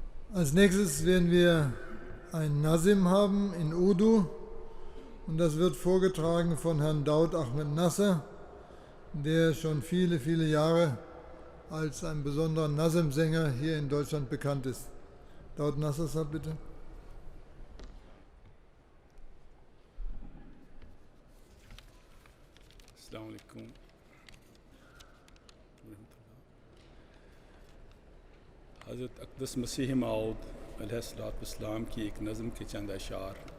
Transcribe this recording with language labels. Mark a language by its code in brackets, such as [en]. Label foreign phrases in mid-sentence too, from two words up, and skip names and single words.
[de] Als nächstes werden wir ein Nazim haben in Urdu und das wird vorgetragen von Herrn Daud Ahmed Nasser, der schon viele, viele Jahre als ein besonderer Nazim-Sänger hier in Deutschland bekannt ist. Daud Nasser, sag bitte. [ur] السلام علیکم. حضرت اقدس مسیح موعود علیہ الصلوۃ والسلام کی ایک نظم کے چند اشعار.